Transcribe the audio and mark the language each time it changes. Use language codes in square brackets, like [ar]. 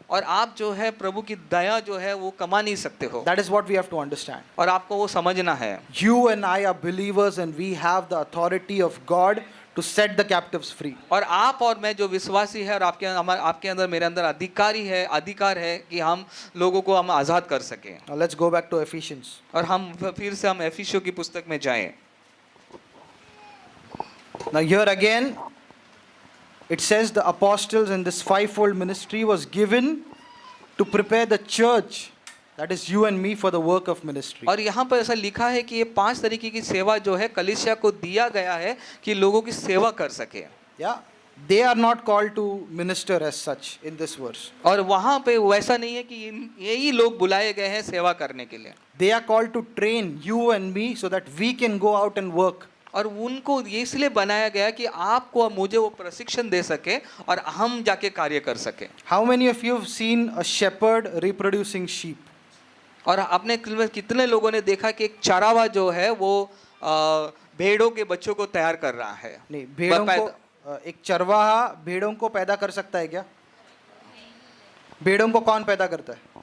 [hi] और आप जो है प्रभु की दया जो है वो कमा नहीं सकते हो. [en] That is what we have to understand. [hi] और आपको वो समझना है. [en] You and I are believers and we have the authority of God to set the captives free. [hi] और आप और मैं जो विश्वासी है और आपके अंदर मेरे अंदर अधिकार है कि हम लोगों को हम आज़ाद कर सकें. [en] Now let's go back to Ephesians. [hi] और हम फिर से हम एफिसियों की पुस्तक में जाएं. [en] Now here again it says the apostles and this fivefold ministry was given to prepare the church, that is you and me, for the work of ministry. [hi] और यहाँ पर ऐसा लिखा है कि ये 5 तरीके की सेवा जो है कलीसिया को दिया गया है कि लोगों की सेवा कर सके. [en] Yeah, they are not called to minister as such in this verse. [hi] और वहाँ पे वैसा नहीं है कि यही लोग बुलाए गए हैं सेवा करने के लिए. [en] They are called to train you and me so that we can go out and work. [hi] और उनको ये इसलिए बनाया गया कि आपको और मुझे वो प्रशिक्षण दे सके और हम जाके कार्य कर सके. [en] How many of you have seen a shepherd reproducing sheep? [hi] और अपने कितने लोगों ने देखा कि एक चरावा जो है वो भेड़ों के बच्चों को तैयार कर रहा है. नहीं, भेड़ों को एक चरवाहा भेड़ों को पैदा कर सकता है क्या? भेड़ों को कौन पैदा करता है?